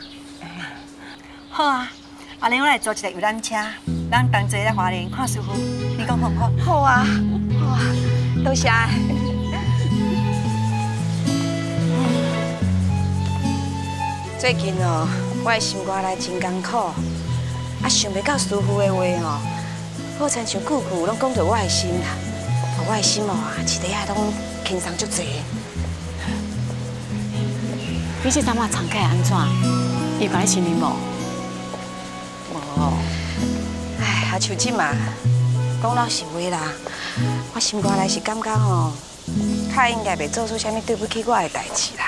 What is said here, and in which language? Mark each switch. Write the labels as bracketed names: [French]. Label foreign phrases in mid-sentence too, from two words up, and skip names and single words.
[Min Nan Chinese] 好啊，阿玲，我来租一台游览车，咱同齐来花莲看师傅，你讲好唔好？好啊，好啊，多谢。最近哦，我的心肝内真艰苦，啊，想袂到师傅的话哦。好亲像句句拢讲到我的心啦，我的心哦啊，一日啊拢轻松足济。你这阵仔长假安怎？伊甲你心里无？无。哎，啊像即嘛，讲老实话啦，我心肝内是感觉吼，较应该袂做出啥物对不起我的代志啦。